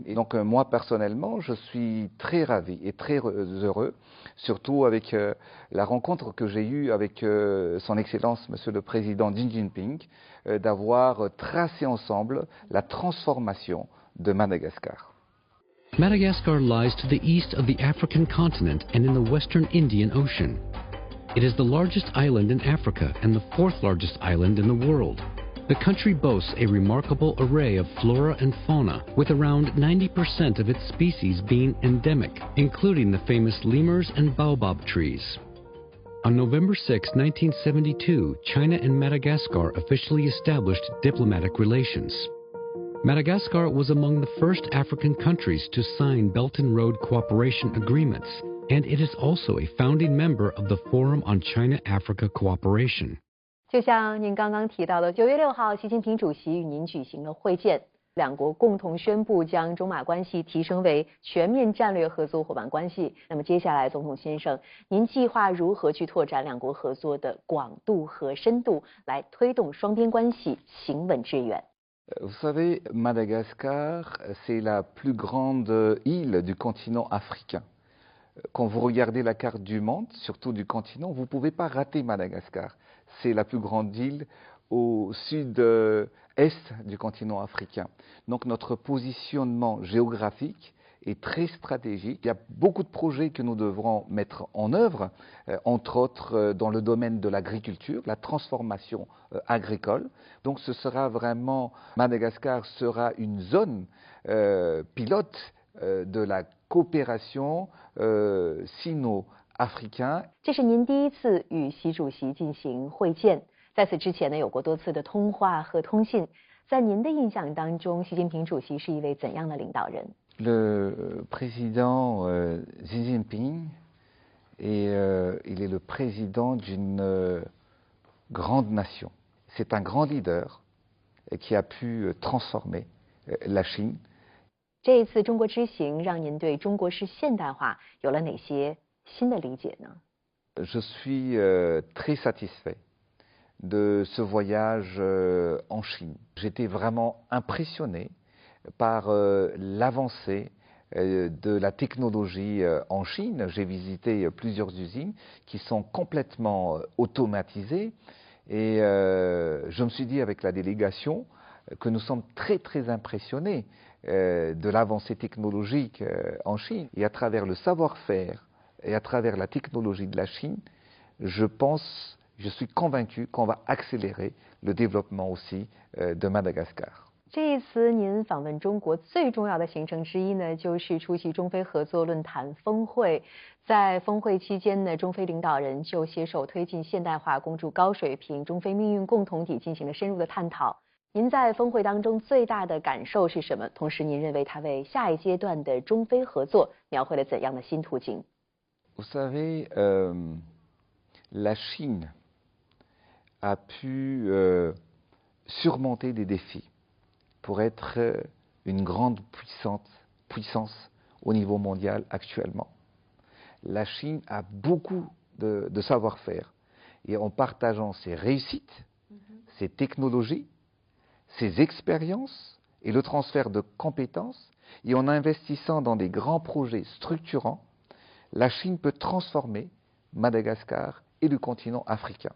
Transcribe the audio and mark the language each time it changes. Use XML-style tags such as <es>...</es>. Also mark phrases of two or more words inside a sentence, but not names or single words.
<fr>Et donc moi personnellement, je suis très ravi et très heureux, surtout avec la rencontre que j'ai eue avec son Excellence Monsieur le Président Xi Jinping, d'avoir tracé ensemble la transformation de Madagascar.</fr> <en>Madagascar lies to the east of the African continent and in the western Indian Ocean. It is the largest island in Africa and the fourth largest island in the world. The country boasts a remarkable array of flora and fauna, with around 90% of its species being endemic, including the famous lemurs and baobab trees. On November 6, 1972, China and Madagascar officially established diplomatic relations. Madagascar was among the first African countries to sign Belt and Road Cooperation Agreements, and it is also a founding member of the Forum on China-Africa Cooperation.</en> <zh>就像您刚刚提到的，9月6号，习近平主席与您举行了会见，两国共同宣布将中马关系提升为全面战略合作伙伴关系。那么接下来，总统先生，您计划如何去拓展两国合作的广度和深度，来推动双边关系行稳致远？</zh> <fr>Vous savez, Madagascar, c'est la plus grande île du continent africain. Quand vous regardez la carte du monde, surtout du continent, vous ne pouvez pas rater Madagascar. C'est la plus grande île au sud-est du continent africain. Donc notre positionnement géographique est très stratégique. Il y a beaucoup de projets que nous devrons mettre en œuvre, entre autres dans le domaine de l'agriculture, la transformation agricole. Donc ce sera vraiment, Madagascar sera une zone pilote de la coopération sino-africaine.</fr> <zh>这是您第一次与习主席进行会见，在此之前呢，有过多次的通话和通信。在您的印象当中，习近平主席是一位怎样的领导人？</zh> <fr>Le président Xi Jinping, il est le président d'une grande nation. C'est un grand leader qui a pu transformer la Chine.</fr> <zh>这一次中国之行，让您对中国式现代化有了哪些新的理解呢？</zh> <fr>Je suis très satisfait de ce voyage en Chine. J'étais vraiment impressionné par l'avancée de la technologie en Chine. J'ai visité plusieurs usines qui sont complètement automatisées et je me suis dit avec la délégation que nous sommes très très impressionnés de l'avancée technologique en Chine. Et à travers le savoir-faire et à travers la technologie de la Chine, je suis convaincu qu'on va accélérer le développement aussi de Madagascar.</fr> <zh>这一次您访问中国最重要的行程之一呢，就是出席中非合作论坛峰会。在峰会期间呢，中非领导人就携手推进现代化、共筑高水平中非命运共同体进行了深入的探讨。您在峰会当中最大的感受是什么？同时，您认为它为下一阶段的中非合作描绘了怎样的新途径？</zh> <fr>Vous savez, la Chine a pu surmonter des défis pour être une grande puissance au niveau mondial actuellement. La Chine a beaucoup de savoir-faire et en partageant ses réussites, ses technologies, ses expériences et le transfert de compétences et en investissant dans des grands projets structurants, la Chine peut transformer Madagascar et le continent africain.</fr>